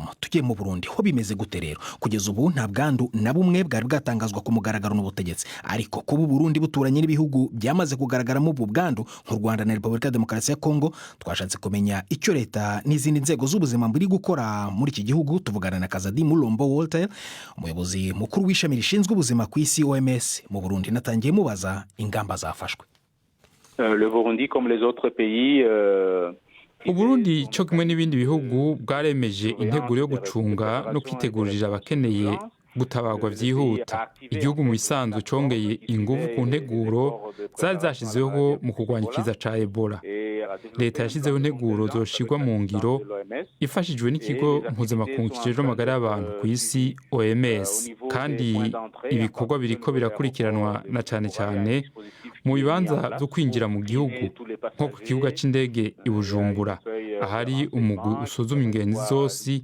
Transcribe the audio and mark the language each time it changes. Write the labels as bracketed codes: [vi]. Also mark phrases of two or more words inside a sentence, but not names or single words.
[rw] Tugiye mu Burundi, ho bimeze gute rero? Kugeza ubu nta bwandu na bumwe bwari bwatangazwa ku mugaragaro n'ubutegetsi, ariko kuba Burundi buturanye n'ibihugu byamaze kugaragaramo ubu bwandu nk'u Rwanda na Repubulika ya Demokarasi ya Kongo, twashatse kumenya icyo leta n'izindi nzego z'ubuzima biri gukora muri iki gihugu. Tuvugana na Kazadi Mulombo Walter, umuyobozi mukuru w'ishami rishinzwe ubuzima ku isi OMS mu Burundi. Natangiye mubaza ingamba zafashwe. [fr] Le Burundi comme les autres pays [rn] Uburundi cyo kimwe n'ibindi bihugu bwaremeje integuro yo gucunga no kwitegurira abakeneye gutabarwa vyihuta. Igihugu mu bisanzwe congeye inguvu ku nteguro zari zashizeho mu kurwanya ikiza ca Ebola. Leta yashizeho integuro zoshirwa mu ngiro ifashijwe n'ikigo mpuzamakungu kijejwe amagara y'abantu ku isi OMS, kandi ibikorwa biriko birakurikiranwa na cane cane mu bibanza vyo kwinjira mu gihugu nko ku kibuga c'indege i Bujumbura, ahari umugwi usuzuma ingenzi zose.